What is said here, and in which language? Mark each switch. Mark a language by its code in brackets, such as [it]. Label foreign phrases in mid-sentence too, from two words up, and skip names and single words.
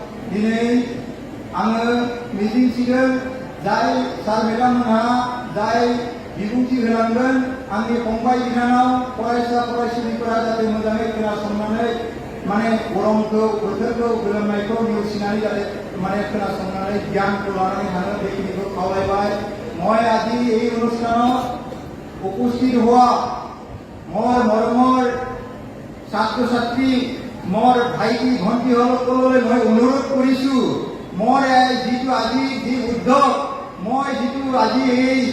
[brx] दिनै आङो मिजिंथिदों जाय सार मेडाममोनहा जाय बिबुंथि होलांगोन आंनि फंबाय बिनानाव फरायसा फरायसुलिफोरा जाहाथे मोजाङै खोनासंनानै माने गरमखौ बोथोरखौ गोलोमनायखौ नेवसिनानै जाहाथे माने खोनासंनानै জ্ঞানखौ लानानै थाङो बेखिनिखौ खावलायबाय [as] মই আজি এই অনুষ্ঠানত উপস্থিত হোৱা মোৰ মৰমৰ ছাত্ৰ ছাত্ৰী মোৰ ভাইটি ভণ্টিসকললৈ মই অনুৰোধ কৰিছো মোৰ যিটো আজি যি উদ্যোগ মই যিটো আজি এই